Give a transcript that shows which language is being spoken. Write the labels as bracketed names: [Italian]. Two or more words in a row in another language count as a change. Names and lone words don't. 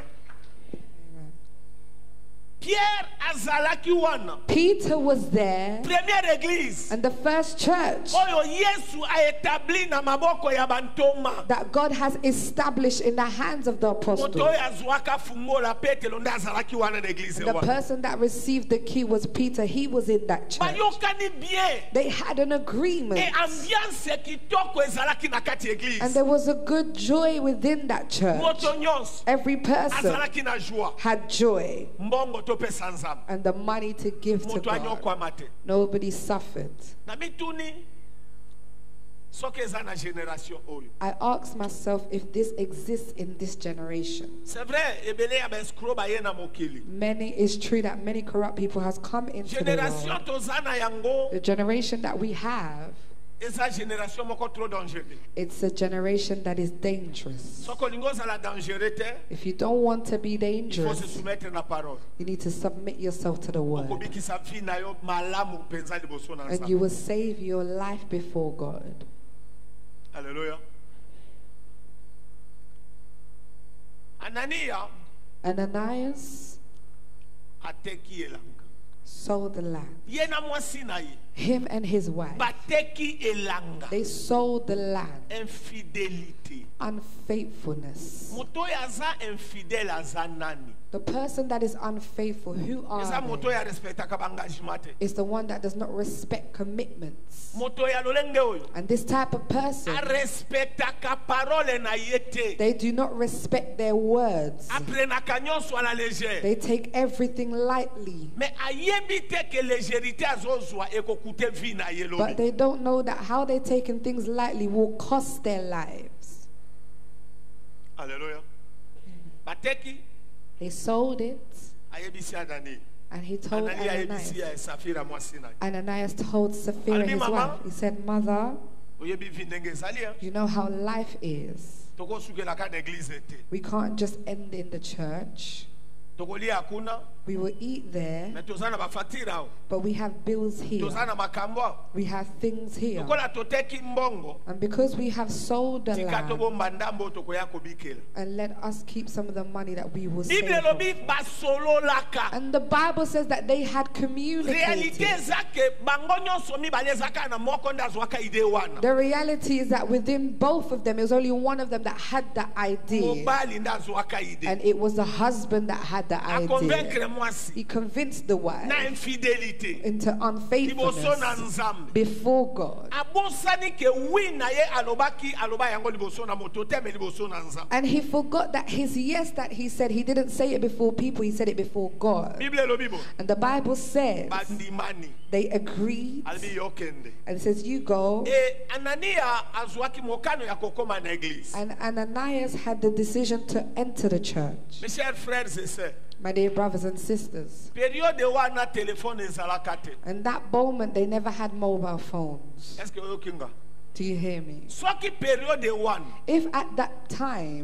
[Lingala] Amen. Pierre azalaki wana. [English] Peter was there, [French] Première église. [English] and the first church [Lingala] Oyo Yesu [French] a établi [Lingala] na maboko ya bantoma. [English] that God has established in the hands of the [Lingala] Moto [English] apostles. [Lingala] oyo azwaka fungola Petelo nde azalaki wana na église [English] The [Lingala] wana. [English] person that received the key was Peter. He was in that church. [Lingala] Bayokani bien. [English] They had an agreement, [French] Et ambiance [Lingala] kitoko ezalaki na kati église. [English] and there was a good joy within that church. [Lingala] Moto nyonso [English] Every person [Lingala] azalaki na joie. [English] had joy [Lingala] Mbongo topesa Nzambe. [English] and the money to give to [Lingala] Moto [English] God. [Lingala] anyokwama te. [English] Nobody suffered. [Lingala] Na mituni soki eza na génération oyo. [English] I asked myself if this exists in this generation. [French] C'est vrai, [Lingala] ebele ya baescroc baye na mokili. [English] It's true that many corrupt people has come into the [Lingala] Génération [English] world. [Lingala] toza na yango [English] The generation that we have, [Lingala] eza génération moko [French] trop dangereux. [English] it's a generation that is dangerous. [Lingala] Soki olingi ozala dangereux te, [English] If you don't want to be [French] il faut se [English] dangerous, [Lingala] soumettre na parole. [English] you need to submit yourself to the word, [Lingala] Okobikisa vie na yo malamu mpenza liboso na [English] and [Lingala] Nzambe. [English] you will save your life before God. [Lingala] Alléluia. Anania [English] Ananias [Lingala] ateki elanga. [English] sold the land. [Lingala] Ye na mwasi na ye [English] Him and his wife, [Lingala] bateki elanga. [English] they sold the land. [Lingala] Infidélité. [English] Unfaithfulness. [Lingala] Moto oyo aza infidèle aza nani? [English] The person that is unfaithful, who [Lingala] Eza [English] are [Lingala] moto [English] they? [Lingala] oyo arespectaka baengagement te. [English] Is the one that does not respect commitments. [Lingala] Moto ya lolenge oyo [English] And this type of person, [Lingala] arespectaka parole na ye te. [English] they do not respect their words. [Lingala] Aprenaka nyonso [French] à la légère. [English] They take everything lightly. [Lingala] Mais ayebi te ke légérité azozwa ekokute vie na ye [English] But [Lingala] lobi. [English] they don't know that how they're taking things lightly will cost their lives. [Lingala] Alléluia. Bateki [English] They sold it, [Lingala] ayebisi Anani. [English] and he told [Lingala] Anani ayebisi [English] Ananias. [Lingala] ya Safira mwasi na ye. [English] Ananias told Sapphira, [Lingala] Albi [English] his [Lingala] mama. [English] wife, he said, Mother, [Lingala] Oyebi vie ndenge ezali ya. [English] you know how life is. [Lingala] Tokosukelaka na église te. [English] We can't just end in the church. [Lingala] Tokolia hakuna. [English] We will eat there, [Lingala] Mais toza na bafacture awo. [English] but we have bills here. [Lingala] Toza na makambo awo. [English] We have things here. [Lingala] Lokola toteki mbongo. [English] And because we have sold the [Lingala] Tika [English] land, [Lingala] tobomba ndambo tokoya kobikela. [English] and let us keep some of the money that we will [Lingala] Bible [English] save. [Lingala] lobi basololaka. [English] And the Bible says that they had [Lingala] Réalité [English] communicated. [Lingala] eza ke bango nyonso mibale ezaka na moko nde azwaka ide wana. [English] The reality is that within both of them, it was only one of them that had the idea. [Lingala] Mobali nde azwaka ide. [English] And it was the husband that had had the idea. [Lingala] aconvaincre mwasi [English] He convinced the wife [Lingala] na infidélité [English] into [Lingala] liboso na [English] unfaithfulness [Lingala] nzambe. [English] before God. [Lingala] Abosani ke wi na ye alobaki aloba yango liboso na moto te me liboso na nzambe. [English] And he forgot that his yes that he said, he didn't say it before people, he said it before God. [Lingala] Bible elobi bo [English] And the Bible says [Lingala] bandimani [English] they agreed, [Lingala] albi yokende. [English] and it says, you go. [Lingala] Anania azwaki mokano ya kokoma na église. [English] And Ananias had the decision to enter the church. [French] Mes chers frères et sœurs, [English] My dear brothers and sisters, [Lingala] période wana téléphone ezalaka te. [English] in that moment they never had mobile phones. [French] Est-ce que [Lingala] oyokinga? [English] Do you hear me? [Lingala] Soki période one [English] If at that time